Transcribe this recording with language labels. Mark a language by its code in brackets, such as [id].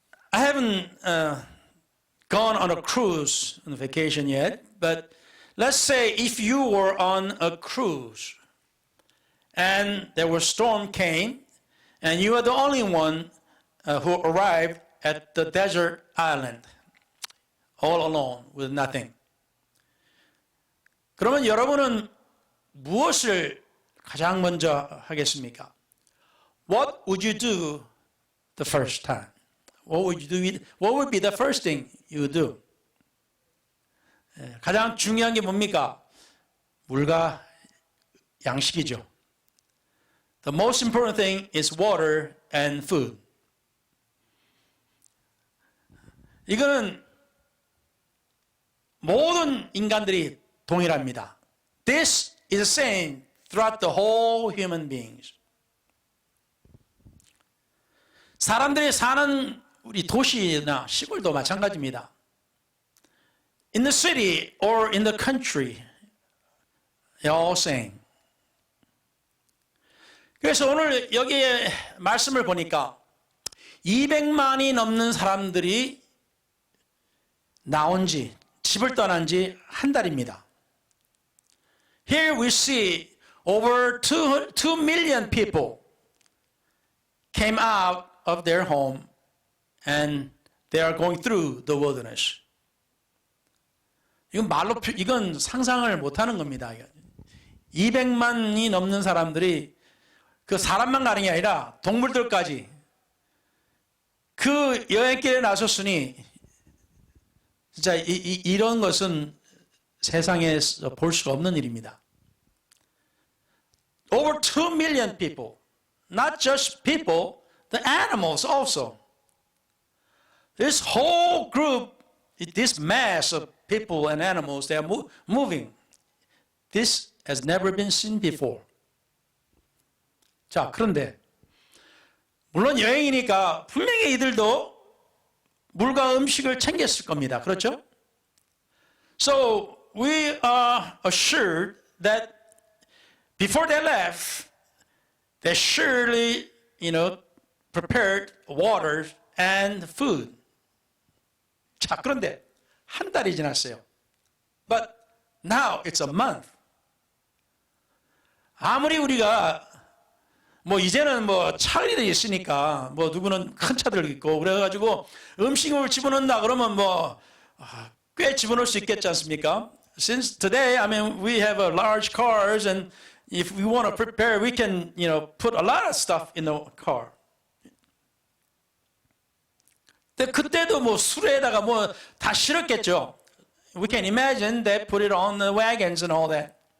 [en] I haven't gone on a cruise on vacation yet, but let's say if you were on a cruise and there was storm came and you are the only one who arrived at the desert island all alone with nothing. [ko] 그러면 여러분은 무엇을 가장 먼저 하겠습니까? [en] What would you do the first time? What would be the first thing you would do? [ko] 가장 중요한 게 뭡니까? 물과 양식이죠. [en] The most important thing is water and food. [ko] 이거는 모든 인간들이 동일합니다. [en] This is the same throughout the whole human beings. [ko] 사람들이 사는 우리 도시나 시골도 마찬가지입니다. [en] In the city or in the country, they're all same. [ko] 그래서 오늘 여기에 말씀을 보니까 200만이 넘는 사람들이 나온 지, 집을 떠난 지 한 달입니다. [en] Here we see over 2 million people came out of their home and they are going through the wilderness. [ko] 이건 상상을 못하는 겁니다. 200만이 넘는 사람들이 그 사람만 가는 게 아니라 동물들까지 그 여행길에 나섰으니 진짜 이런 것은 세상에서 볼 수가 없는 일입니다. [en] Over 2 million people, not just people, the animals also. This whole group, this mass of people and animals, they are moving. This has never been seen before. [ko] 자, 그런데 물론 여행이니까 분명히 이들도 물과 음식을 챙겼을 겁니다. 그렇죠? [en] So we are assured that before they left, they surely, prepared water and food. [ko] 자, 그런데 한 달이 지났어요. [en] But now it's a month. [ko] 아무리 우리가 이제는 차들이 있으니까 누구는 큰 차들 있고 그래가지고 음식을 집어넣는다 그러면 꽤 집어넣을 수 있겠지 않습니까? [en] Since today, we have a large cars and if we want to prepare, we can, put a lot of stuff in the car. [ko] 근데 그때도 수레에다가 다 실었겠죠. [en] We can imagine they put it on the wagons and all that.